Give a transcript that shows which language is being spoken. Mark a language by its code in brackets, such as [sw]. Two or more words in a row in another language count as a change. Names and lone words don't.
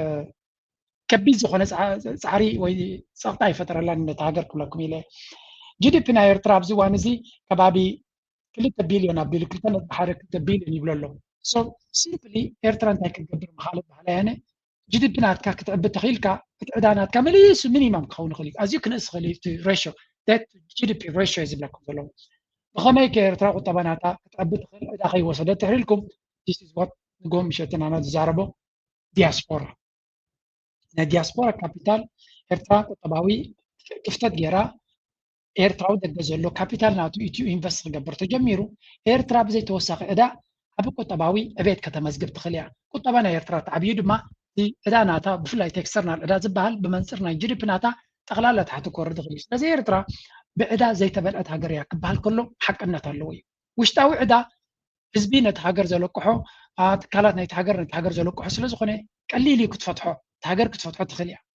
[ti] ከቢድ ዝኾነ ፃዕሪ ወይ ፀቕጣ ይፈጠረላን ነቲ ሃገር ክብለኩም ኢለ ጂዲፒ ናይ ኤርትራ ኣብዚ እዋን እዚ ከባቢ 2 ቢልዮን ኣቢሉ 2.1 ቢልዮን ይብሎ ኣሎ [en] so simply [ti] ኤርትራ እንታይ ክትገብር ምኻለት ባህላ ያነ ጂዲፒ ናትካ ክትዕቢ ተኽኢልካ እቲ ዕዳ ናትካ መሊሱ ሚኒማም ክኸውን ይኽእል እዩ ኣዝዩ ክንእስ ክእል እዩ እቲ [en] ratio debt GDP ratio [ti] እዩ ዝብለኩም ዘሎ ብኸመይ ከኤርትራ ቁጠባ ናታ ክትዕቢ ትኽእል ዕዳ ከይወሰደት ትሕሪልኩም this [en] is what [ti] ንጎም ምሸትን ኣነ ዝዛረቦ ዲያስፖራ ናይ ዲያስፖራ ካፒታል ኤርትራ ቁጠባዊ ክፍተት ጌራ ኤርትራዊ ደገ ዘሎ ካፒታል ናቱ ኢትዩ ኢንቨስት ክገብር ተጀሚሩ ኤርትራ ብዘይ ተወሳኺ ዕዳ ኣብ ቁጠባዊ ዕቤት ከተመዝግብ ትኽእል እያ ቁጠባ ናይ ኤርትራ ተዓብዩ ድማ ዕዳ ናታ ብፍላይ ኤክስተርናል ዕዳ ዝበሃል ብመንፅር ናይ ጂዲፒ ናታ ጠቕላላ ታሕቲ ክወርድ ይኽእል እዩ ስለዚ ኤርትራ ብዕዳ ዘይተበልዐት ሃገር እያ ክበሃል ከሎ ሓቅነት ኣለዎ እዩ ውሽጣዊ ዕዳ ህዝቢ ነቲ ሃገር ዘለቅሖ ትካላት ናይቲ ሃገር ነቲ ሃገር ዘለቅሖ ስለ ዝኾነ ቀሊል እዩ ክትፈትሖ እቲ ሃገር ክትፈትሖ ትኽእል እያ